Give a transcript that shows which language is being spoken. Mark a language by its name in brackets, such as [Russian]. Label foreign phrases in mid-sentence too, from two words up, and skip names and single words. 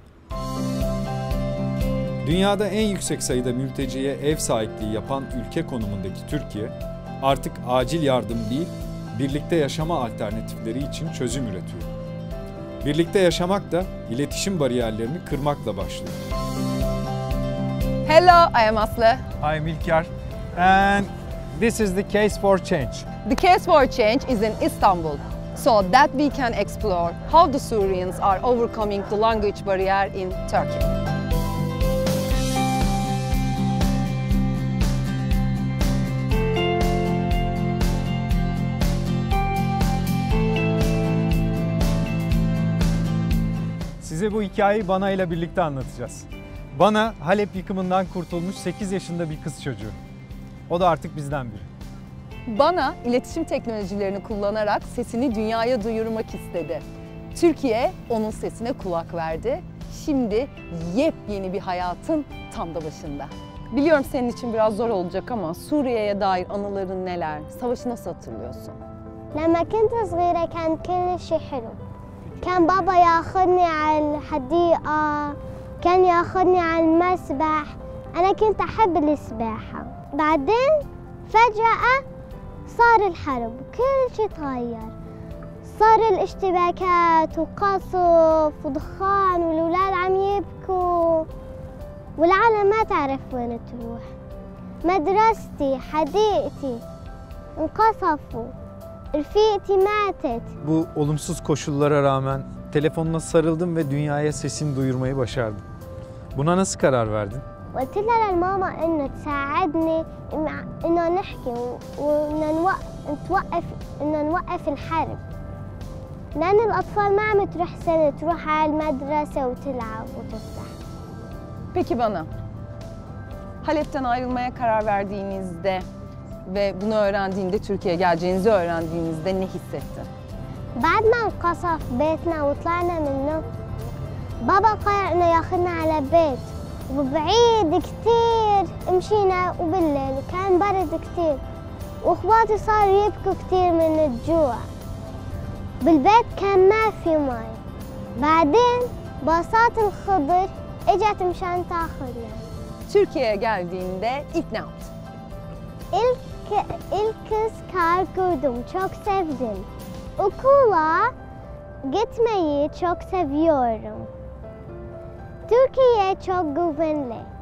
[Turkish] Dünyada en yüksek sayıda mülteciye ev sahipliği yapan ülke konumundaki Türkiye, artık acil yardım değil, birlikte yaşama alternatifleri için çözüm üretiyor. Birlikte yaşamak da iletişim bariyerlerini kırmakla başlıyor. [English] Hello, I am Aslı. I'm İlker. And this is the Case for Change. The Case for Change is in Istanbul, so that we can explore how the Syrians are overcoming the language barrier in Turkey. [Turkish] Size bu hikayeyi Bana ile birlikte anlatacağız. Bana Halep yıkımından kurtulmuş 8 yaşında bir kız çocuğu. O da artık bizden biri. Bana iletişim teknolojilerini kullanarak sesini dünyaya duyurmak istedi. Türkiye onun sesine kulak verdi. Şimdi yepyeni bir hayatın tam da başında. Biliyorum senin için biraz zor olacak ama Suriye'ye dair anıların neler? Savaşı nasıl hatırlıyorsun? [Arabic] لما كنت صغيرة كان كل شيء حلو. كان بابا ياخذني على الحديقة، كان ياخذني على المسبح. أنا كنت أحب السباحة. بعدين فجأة صار الحرب، كل شيء تغير. صار الاشتباكات وقصف ودخان والأولاد عم يبكوا والعالم ما تعرف وين تروح. مدرستي، حديقتي انقصفوا. رفيقتي ماتت. [Turkish] Bu olumsuz koşullara rağmen telefonuna sarıldım ve dünyaya sesini duyurmayı başardım. Buna nasıl karar verdin? [Arabic] قلت لها للماما انه تساعدني انه نحكي وانه نوقف الحرب. لأن الأطفال ما عم تروح سنة تروح على المدرسة وتلعب وتفتح. [Turkish] Peki bana, Halep'ten ayrılmaya karar verdiğinizde ve bunu öğrendiğinde, Türkiye'ye geleceğinizi öğrendiğinizde ne hissettin? [Arabic] بعد ما انقصف بيتنا وطلعنا منه بابا قرر انه ياخذنا على بيت وبعيد كثير مشينا وبالليل وكان برد كثير واخواتي صاروا يبكوا كثير من الجوع. بالبيت كان ما في مي. بعدين باصات الخضر اجت مشان تاخذنا. [Turkish] Türkiye'ye geldiğinde ilk ne yaptın? İlk kız kar gördüm, çok sevdim. Okula gitmeyi çok seviyorum. Türkiye çok güvenli.